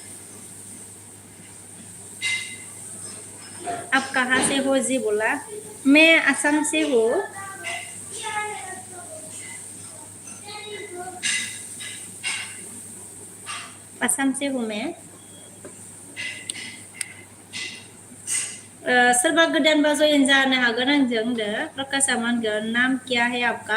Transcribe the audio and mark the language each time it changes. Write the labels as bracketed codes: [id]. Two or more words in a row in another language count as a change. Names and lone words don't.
[hi] आप कहाँ से हो जी बोला, मैं असम से हूँ। असम से हूँ मैं। [brx] सोरबा गोदान बा जयन जानो हागोन आंजों दो, प्रकाश अमन [hi] नाम क्या है आपका?